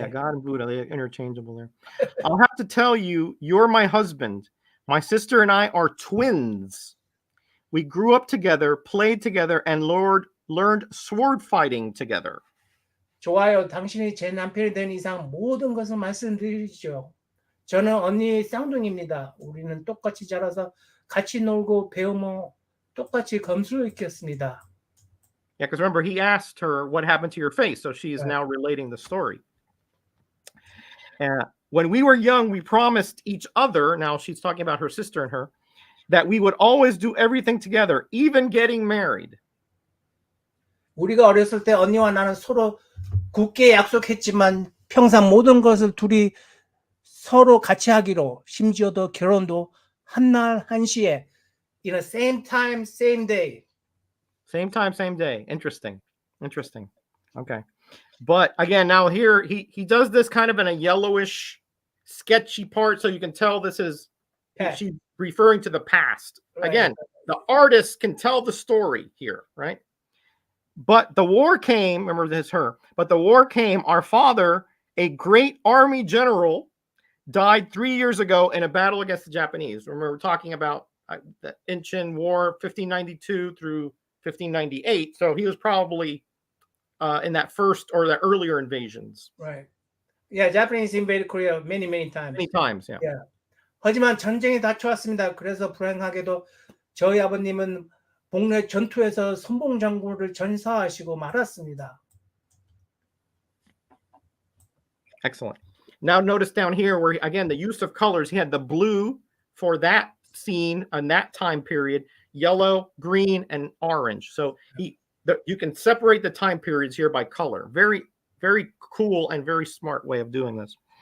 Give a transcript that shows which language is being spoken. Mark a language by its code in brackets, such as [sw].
[en] Yeah, God and Buddha, they're interchangeable there. I'll have to tell you, you're my husband. My sister and I are twins. We grew up together, played together, and learned sword fighting together. [ko] 좋아요. 당신이 제 남편이 된 이상 모든 것을 말씀드리죠. 저는 언니 쌍둥이입니다. 우리는 똑같이 자라서 같이 놀고 배우며 똑같이 검술을 익혔습니다. [en] Yeah, because remember, he asked her what happened to your face, so she is Right. now relating the story. When we were young, we promised each other, now she's talking about her sister and her, that we would always do everything together, even getting married. [ko] 우리가 어렸을 때 언니와 나는 서로 굳게 약속했지만 평생 모든 것을 둘이 서로 같이 하기로, 심지어도 결혼도 한날 한시에, [en] same time, same day. Same time, same day. Interesting. Okay. But again, now here he does this kind of in a yellowish, sketchy part, so you can tell this is she's referring to the past. Right. Again, the artist can tell the story here, right? But the war came, remember this her, but the war came, our father, a great army general, died 3 years ago in a battle against the Japanese. Remember, we're talking about the Incheon War, 1592 through 1598. So he was probably in that first or the earlier invasions. Right. Yeah, Japanese invaded Korea many times. Many times, yeah. Yeah. [ko] 하지만 전쟁이 닥쳐왔습니다. 그래서 불행하게도 저희 아버님은 복례 전투에서 선봉장군을 전사하시고 말았습니다. [en] Excellent. Now notice down here where, again, the use of colors, he had the blue for that scene and that time period, yellow, green, and orange. So you can separate the time periods here by color. Very, very cool and very smart way of doing this.